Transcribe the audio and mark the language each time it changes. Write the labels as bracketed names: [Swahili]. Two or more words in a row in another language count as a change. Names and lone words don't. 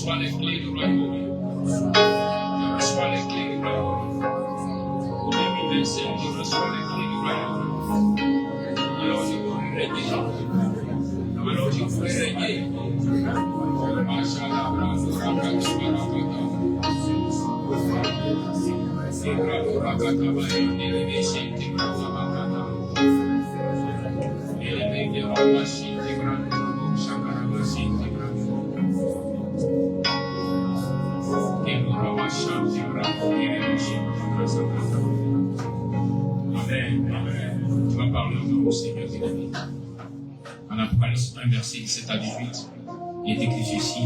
[French] les clés du royaume. Je reçois les clés du royaume. Pour 2025, je reçois les clés du royaume. Alors je pourrai régner. Alors je pourrai régner. Machallah, bravo, rakata, barakata. Bravo, rakata, barakata, elevation, bravo, rakata. Elevation, rakata, bravo, shakara, rakata, bravo. Amen. Amen. Tu vas parler au nom du Seigneur des amis. En Apocalypse 1, verset 17 à 18, il est écrit ceci.